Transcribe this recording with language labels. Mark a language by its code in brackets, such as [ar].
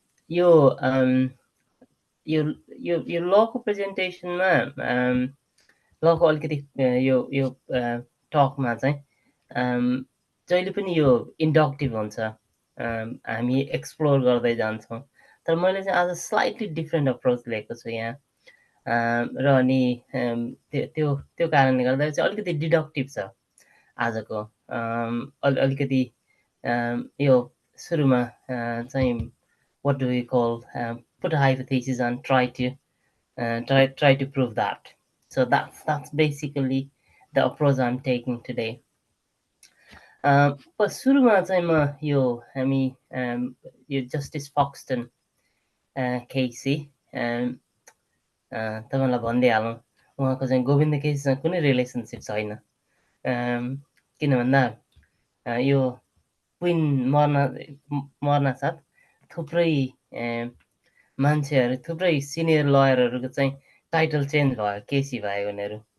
[ne] यो यो लको प्रेजेन्टेसनमा लको अलिकति यो टकमा चाहिँ जहिले पनि यो इन्डक्टिभ हुन्छ, हामी एक्सप्लोर गर्दै जान्छौँ। तर मैले चाहिँ आज [en] slightly different approach [ne] लिएको छु यहाँ, र अनि त्यो कारणले गर्दा चाहिँ अलिकति डिडक्टिभ छ आजको। अलिकति यो सुरुमा चाहिँ [en] what do we call put a hypothesis and try to prove that. So that's basically the approach I'm taking today. [ne] सुरुमा चाहिँ म यो हामी यो जस्टिस फक्सटन केसी तपाईँलाई भन्दै हालौँ, उहाँको चाहिँ गोविन्द केसीसँग कुनै रिलेसनसिप छैन। किन भन्दा यो क्विन मर्न साथ थुप्रै मान्छेहरू, थुप्रै सिनियर लयरहरूको चाहिँ टाइटल चेन्ज भयो, केसी भयो उनीहरू।